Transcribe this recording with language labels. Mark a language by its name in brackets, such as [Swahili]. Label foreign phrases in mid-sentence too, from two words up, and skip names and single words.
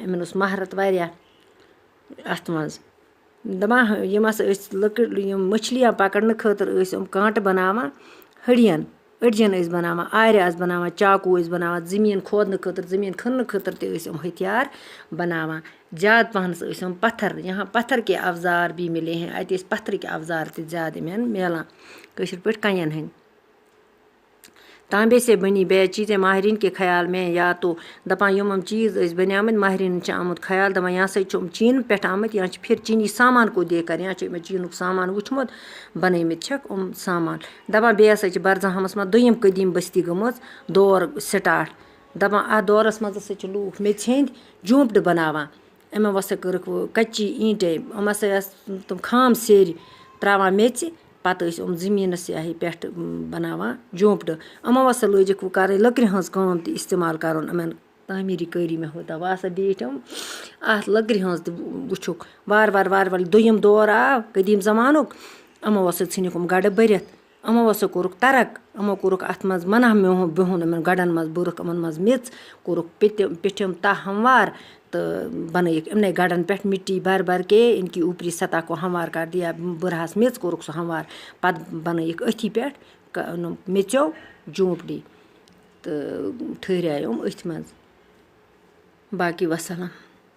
[Kashmiri] یِمن اوس مہارت واریاہ اتھ منٛز. دپان یِم ہسا ٲسۍ یِم مچھلیاں پکڑنہٕ خٲطرٕ ٲسۍ یِم کانٹہٕ بناوان ہڈین، أڑجن ٲسۍ بناوان، آرِ آسہٕ بناوان، چاقوٗ ٲسۍ بناوان، زٔمیٖن کھودنہٕ خٲطرٕ، زٔمیٖن کھننہٕ خٲطرٕ تہِ ٲسۍ یِم ہتھیار بناوان. زیادٕ پہنس ٲسۍ یِم پتھر، [Urdu] یہاں پتھر کے اوزار بھی ملے ہیں. [Kashmiri] اتہِ ٲسۍ پتھرٕکۍ اوزار تہِ زیادٕ یِمن میلان، کٲشِر پٲٹھۍ کنٮ۪ن ہٕنٛدۍ. [Urdu] تانبے سے بنی بیض چیزیں ماہرین کے خیال میں [Kashmiri] یا تو دپان یِم چیٖز ٲسۍ بنیامٕتۍ، ماہرینن چھُ آمُت خیال دپان یا سا چھِ یِم چیٖنہٕ پٮ۪ٹھ آمٕتۍ یا چھِ [Urdu] پھر چینی سامان کو دیکھ کر، [Kashmiri] یا چھِ یِمن چیٖنُک سامان وٕچھمُت بنٲومٕتۍ چھِکھ یِم سامان. دپان بیٚیہِ ہسا چھِ برزہامس منٛز دوٚیِم قدیٖم بستی گٔمٕژ دور سٹاٹ. دپان اتھ دورس منٛز ہسا چھِ لوٗکھ میٚژِ ہٕنٛدۍ جھونپڑٕ بناوان. یِمو ہسا کٔرٕکھ کچی اینٹے، یِم ہسا ٲسۍ تِم خام سیرِ تراوان میٚژِ، پتہٕ ٲسۍ یِم زٔمیٖنس پٮ۪ٹھ بناوان جھونپڑٕ. یِمو ہسا لٲجِکھ وۄنۍ کرٕنۍ لٔکرِ ہٕنٛز کٲم تہِ استعمال کرُن. یِمن تعمیٖری کٲری میں ہوتا. وۄنۍ ہسا بیٖٹھۍ یِم اتھ لٔکرِ ہٕنٛز تہِ وٕچھُکھ. وارٕ وارٕ دوٚیِم دور آو قدیٖم زمانُک. یِمو ہسا ژھٕنِکھ یِم گڑٕ بٔرِتھ. یِمو ہسا کوٚرُکھ ترک. یِمو کوٚرُکھ اتھ منٛز منع بِہُن یِمن گڑن منٛز، بوٚرُکھ یِمن منٛز میٚژ، کوٚرُکھ پیٚٹھِم تہہ ہموار تہٕ بنٲیِکھ یِمنٕے گڑن پٮ۪ٹھ [Urdu] مٹی بھر بھر کے ان کی اوپری سطح کو ہموار کر دیا. [Kashmiri] بٔرہس میٚژ کوٚرُکھ سُہ ہموار، پتہٕ بنٲیِکھ أتھی پٮ۪ٹھ میٚژیو جھونپڑی تہٕ ٹھہرے یِم أتھۍ منٛز. باقی وسلام.